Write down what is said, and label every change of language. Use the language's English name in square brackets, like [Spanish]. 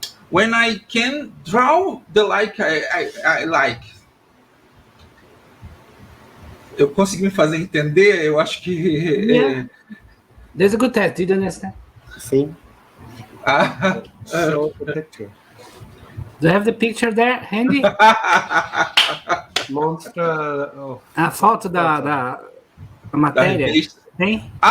[English] When I can draw the like I like. [Portuguese] Eu consegui me fazer entender, eu acho que... [English] Yeah. There's a good test, did you understand? [Portuguese] Sim. [English] Show the picture. Do you have the picture there handy? [Portuguese] Mostra... Oh. A foto da matéria. Tem?